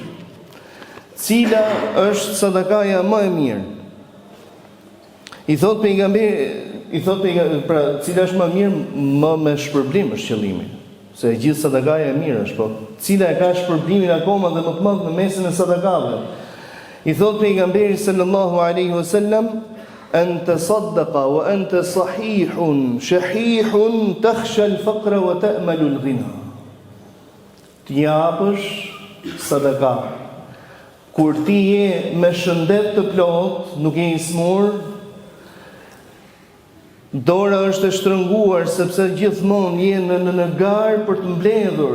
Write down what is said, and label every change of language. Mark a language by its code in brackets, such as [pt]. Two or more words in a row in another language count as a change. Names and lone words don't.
[sq] Cila është sadakaja më e mirë? I thotë pejgamberi, pra cila është më mirë, më me shpërblim është qëllimi. Se gjithë sadakaja e mirë është, po cila e ka shpërblimin akoma dhe më të madh në mesin e sadakave. I thotë pejgamberi [ar] صلى الله عليه وسلم, "أنت صدقة وأنت صحيح شحيح تخشى الفقر وتأمل الغنى." [sq] Ti japësh sadaka kur ti je me shëndet të plot, nuk je i smur, dora është e shtrënguar sepse gjithmonë je në garë për të mbledhur.